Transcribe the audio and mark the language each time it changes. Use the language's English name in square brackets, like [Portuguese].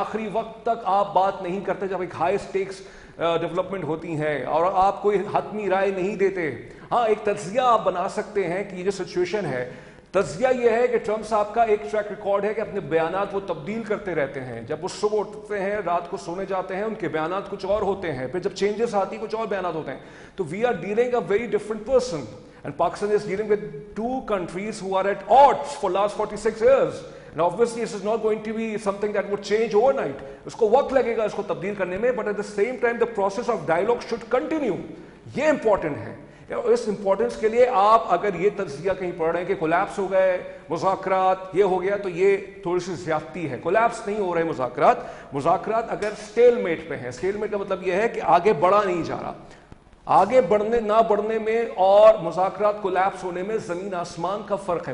[Urdu] آخری وقت تک آپ بات نہیں کرتے جب ایک ہائی سٹیکس ڈیولپمنٹ ہوتی ہیں اور آپ کوئی حتمی رائے نہیں دیتے. ہاں, ایک تجزیہ آپ بنا سکتے ہیں کہ یہ جو سچویشن ہے, تجزیہ یہ ہے کہ ٹرمپ صاحب کا ایک ٹریک ریکارڈ ہے کہ اپنے بیانات وہ تبدیل کرتے رہتے ہیں. جب وہ صبح اٹھتے ہیں, رات کو سونے جاتے ہیں, ان کے بیانات کچھ اور ہوتے ہیں, پھر جب چینجز آتی کچھ اور بیانات ہوتے ہیں. [English] تو we are dealing a very different person, and Pakistan is dealing with two countries who are at odds for last 46 years. And obviously this is not going to be something that would change overnight. [Urdu] اس کو وقت لگے گا اس کو تبدیل کرنے میں, [English] but at the same time the process of dialogue should continue. [Urdu] یہ important ہے. اس importance کے لیے آپ اگر یہ تجزیہ کہیں پڑھ رہے ہیں کہ کولیپس ہو گئے مذاکرات, یہ ہو گیا, تو یہ تھوڑی سی زیادتی ہے. کولیپس نہیں ہو رہے مذاکرات اگر اسٹیل میٹ پہ ہیں. اسٹیل میٹ کا مطلب یہ ہے کہ آگے بڑھا نہیں جا رہا. آگے بڑھنے نہ بڑھنے میں اور مذاکرات کولیپس ہونے میں زمین آسمان کا فرق ہے.